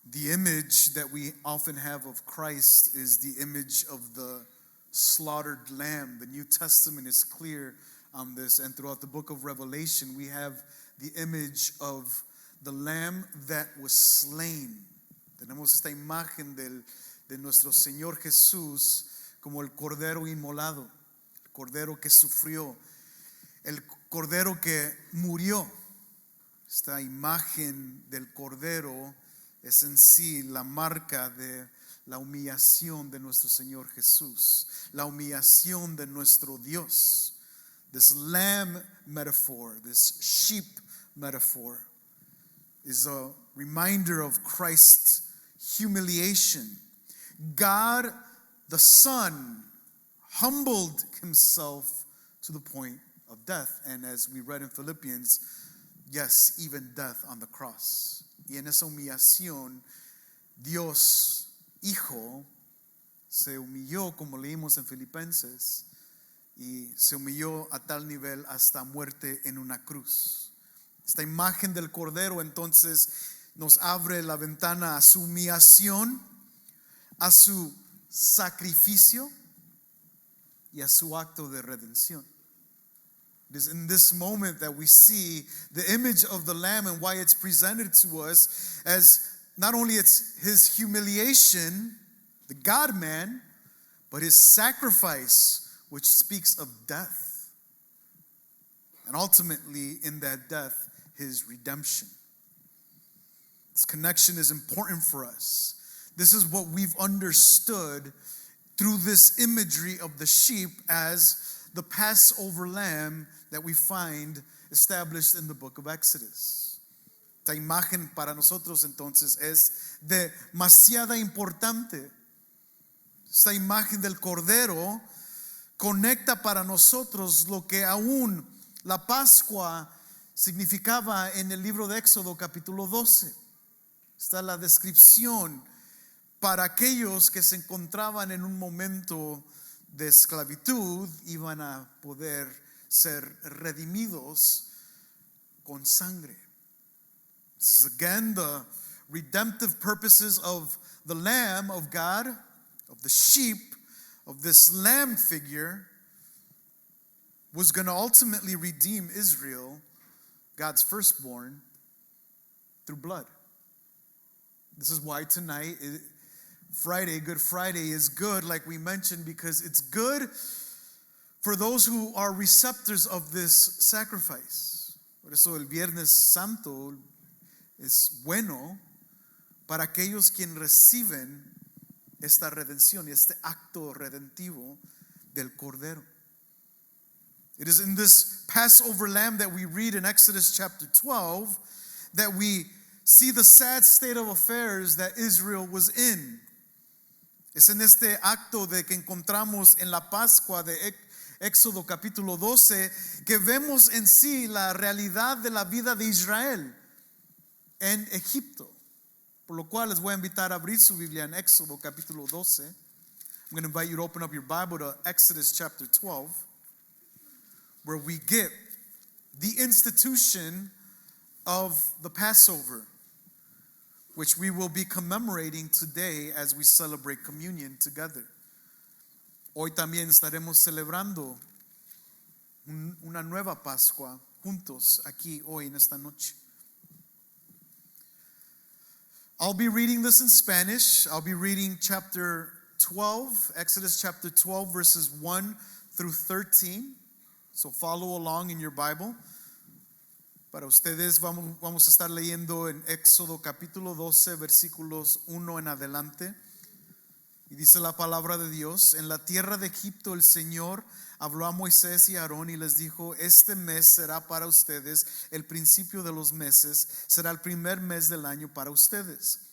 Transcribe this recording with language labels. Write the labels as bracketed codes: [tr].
[en] image that we often have of Christ is the image of the slaughtered lamb. The New Testament is clear on this, and throughout the book of Revelation, we have the image of the lamb that was slain. [es] Tenemos esta imagen de nuestro Señor Jesús como el cordero inmolado, el cordero que sufrió, el cordero que murió. Esta imagen del cordero es en sí la marca de la humillación de nuestro Señor Jesús, la humillación de nuestro Dios. [en] This lamb metaphor, this sheep metaphor, is a reminder of Christ's humiliation. God the Son humbled himself to the point of death, and as we read in Philippians, yes, even death on the cross. [es] Y en esa humillación, Dios Hijo se humilló, como leímos en Filipenses, y se humilló a tal nivel hasta muerte en una cruz. Esta imagen del Cordero entonces nos abre la ventana a su humillación, a su sacrificio y a su acto de redención. [en] It is in this moment that we see the image of the Lamb and why it's presented to us as not only it's his humiliation, the God-man, but his sacrifice, which speaks of death. And ultimately, in that death, his redemption. This connection is important for us. This is what we've understood through this imagery of the sheep as the Passover lamb that we find established in the book of Exodus. [es] Esta imagen para nosotros entonces es demasiada importante. Esta imagen del Cordero conecta para nosotros lo que aún la Pascua significaba en el libro de Éxodo capítulo 12. Está la descripción para aquellos que se encontraban en un momento de esclavitud, iban a poder ser redimidos con sangre. [en] This is again the redemptive purposes of the Lamb of God, of the sheep, of this lamb figure, was going to ultimately redeem Israel, God's firstborn, through blood. This is why tonight, Friday, Good Friday, is good, like we mentioned, because it's good for those who are receptors of this sacrifice. [es] Por eso el Viernes Santo es bueno para aquellos quienes reciben esta redención y este acto redentivo del Cordero. [en] It is in this Passover lamb that we read in Exodus chapter 12 that we see the sad state of affairs that Israel was in. [es] Es en este acto de que encontramos en la Pascua de Éxodo capítulo 12 que vemos en sí la realidad de la vida de Israel en Egipto. Por lo cual les voy a invitar a abrir su Biblia en Éxodo capítulo 12. [en] I'm going to invite you to open up your Bible to Exodus chapter 12, where we get the institution of the Passover, which we will be commemorating today as we celebrate communion together. [es] Hoy también estaremos celebrando una nueva Pascua juntos aquí hoy en esta noche. [en] I'll be reading this in Spanish. I'll be reading chapter 12, Exodus chapter 12, verses 1 through 13. So follow along in your Bible. [es] Para ustedes vamos a estar leyendo en Éxodo capítulo 12, versículos 1 en adelante. Y dice la palabra de Dios: en la tierra de Egipto el Señor habló a Moisés y a Aarón y les dijo: este mes será para ustedes el principio de los meses, será el primer mes del año para ustedes.